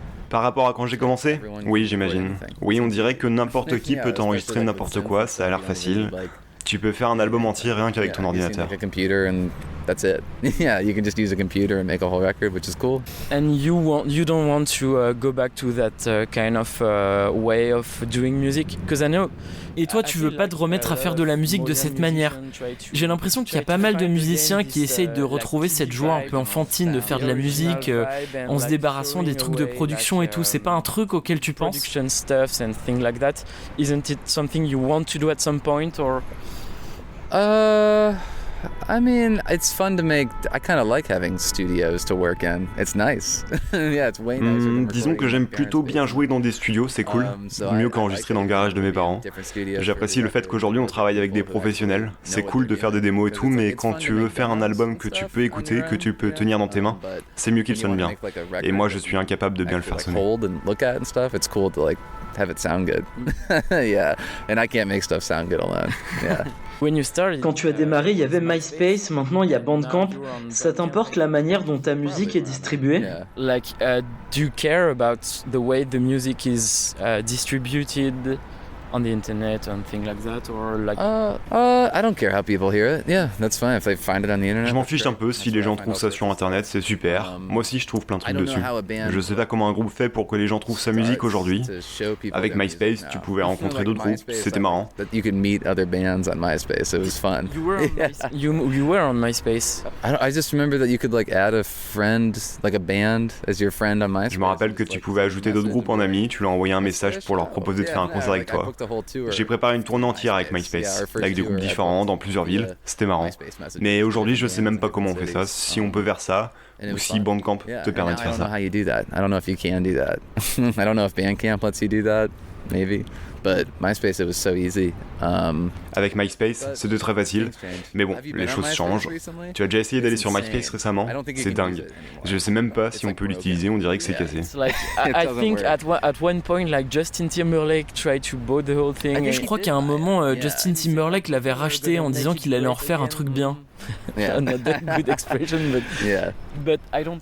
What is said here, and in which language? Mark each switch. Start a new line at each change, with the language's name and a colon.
French: Par rapport à quand j'ai commencé? Oui, j'imagine. Oui, on dirait que n'importe qui peut enregistrer n'importe quoi, ça a l'air facile. Tu peux faire un album entier rien qu'avec ton ordinateur.
English: That's it. Yeah, you can just use a computer and make a whole record, which is cool. And you don't want to go back to that kind of way of doing music, because I know.
French: Et toi, tu veux pas te remettre à faire de la musique de cette manière. J'ai l'impression qu'il y a pas mal de musiciens qui essayent de retrouver cette joie un peu enfantine de faire de la musique en se débarrassant des trucs de production et tout. C'est pas un truc auquel tu penses?
English: Production stuffs and things like that. Isn't it something you want to do at some point, or? I mean, it's fun to make. I kind of like having studios to work in. It's nice. Yeah, it's way nicer.
French: Disons que j'aime plutôt bien jouer dans des studios, c'est cool. Mieux qu'enregistrer dans le garage de mes parents. J'apprécie le fait qu'aujourd'hui on travaille avec des professionnels. C'est cool de faire des démos et tout, mais quand tu veux faire un album que tu peux écouter, que tu peux tenir dans tes mains, c'est mieux qu'il sonne bien. Et moi, je suis incapable de bien le faire sonner.
English: It's cool to like have it sound good. Yeah, and I can't make stuff sound good alone. Yeah.
French: Quand tu as démarré, il y avait MySpace, maintenant il y a Bandcamp. Ça t'importe la manière dont ta musique est distribuée?
English: Like, do you care about the way the music is distributed on the internet and things like that, or like? I don't care how people hear it. Yeah, that's fine if they find it on the internet.
French: Je m'en fiche un peu si les gens trouvent ça sur internet, c'est super. Moi aussi, je trouve plein de trucs dessus. Je sais pas comment un groupe fait pour que les gens trouvent sa musique aujourd'hui. Avec MySpace, tu pouvais rencontrer d'autres groupes, c'était marrant.
English: You could meet other bands on MySpace. It was fun. You were on MySpace. I just remember that you could like add a friend, like a band, as your friend on MySpace.
French: Je me rappelle que tu pouvais ajouter d'autres groupes en amis. Tu leur envoyais un message pour leur proposer de faire un concert avec toi. J'ai préparé une tournée entière avec MySpace, avec des groupes différents dans plusieurs villes, c'était marrant. Mais aujourd'hui, je sais même pas comment on fait ça, si on peut faire ça, ou si Bandcamp te permet de faire ça.
English: I don't know if you can do that. I don't know if Bandcamp lets you do that. Maybe. But MySpace, it was so easy.
French: Avec MySpace, c'était très facile. Mais bon, les choses changent. Tu as déjà essayé d'aller sur MySpace récemment? C'est dingue. Je sais même pas si on peut l'utiliser, on dirait que c'est cassé.
English: I think at one point, like Justin Timberlake tried to buy the whole thing.
French: Je crois qu'à un moment, Justin Timberlake l'avait racheté en disant qu'il allait en refaire un truc bien.
English: Not that good expression, but I don't.